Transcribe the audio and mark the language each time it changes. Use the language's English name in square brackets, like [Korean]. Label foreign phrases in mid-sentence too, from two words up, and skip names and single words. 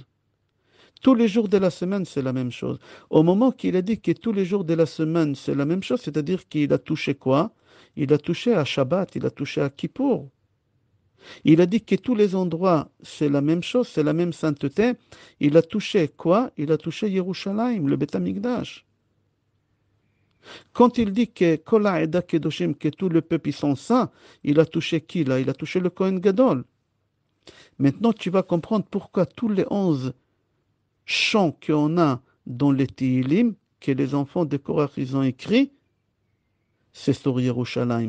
[French] Tous les jours de la semaine, c'est la même chose. Au moment qu'il a dit que tous les jours de la semaine, c'est la même chose, c'est-à-dire qu'il a touché quoi? Il a touché à Shabbat, il a touché à Kippour. Il a dit que tous les endroits, c'est la même chose, c'est la même sainteté. Il a touché quoi? Il a touché Yerushalayim, le Beth Amikdash. Quand il dit que [Hebrew] כל העדה קדושים, [French] que tout le peuple ils sont saints, il a touché qui là? Il a touché le [Hebrew] כהן גדול. [French] Maintenant, tu vas comprendre pourquoi tous les 11 chants qu'on a dans les Tehillim, que les enfants de Korach ils ont écrit, c'est sur Yerushalayim.